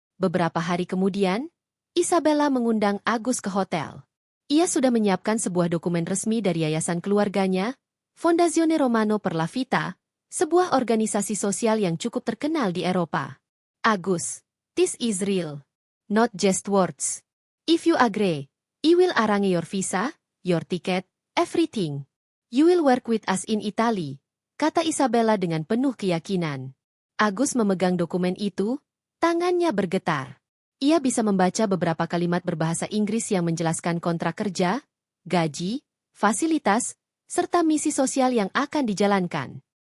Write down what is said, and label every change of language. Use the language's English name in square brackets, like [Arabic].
[Indonesian] Beberapa hari kemudian, Isabella mengundang Agus ke hotel. Ia sudah menyiapkan sebuah dokumen resmi dari yayasan keluarganya, Fondazione Romano per la Vita, sebuah organisasi sosial yang cukup terkenal di Eropa. [English] Agus, this is real. Not just words. If you agree, I will arrange your visa, your ticket, everything. You will work with us in Italy, [Indonesian] kata Isabella dengan penuh keyakinan. Agus memegang dokumen itu, tangannya bergetar. Ia bisa membaca beberapa kalimat berbahasa Inggris yang menjelaskan kontrak kerja, gaji, fasilitas, serta misi sosial yang akan dijalankan.